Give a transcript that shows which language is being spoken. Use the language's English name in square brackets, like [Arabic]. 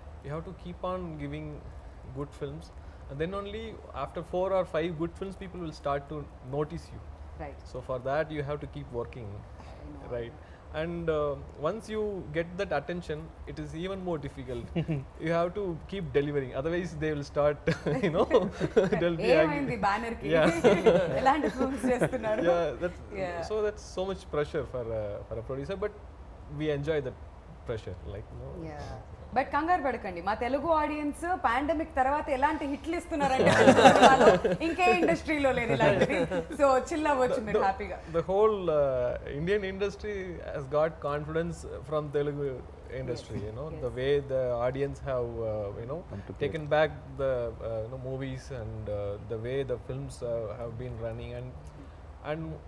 [English] You have to keep on giving good films, and then only after 4 or 5 good films, people will start to notice you. Right. So for that, you have to keep working, right? And once you get that attention, it is even more difficult. You have to keep delivering, otherwise they will start they'll be [Telugu] ఏమైంది banner కి, ఎలాంటి films చేస్తున్నారు? [English] So that's so much pressure for a producer, but we enjoy that pressure, like [Telugu] but కంగారు పడకండి, మా Telugu audience pandemic తర్వాత ఎలాంటి హిట్లు ఇస్తున్నారంటే ఇంకే ఇండస్ట్రీలో లేదు ఇలాంటిది. సో చిల్ అవ్వచ్చు మీరు హ్యాపీగా. [English] The whole Indian industry has got confidence from Telugu industry, the way the audience have taken back the movies, and the way the films have been running, and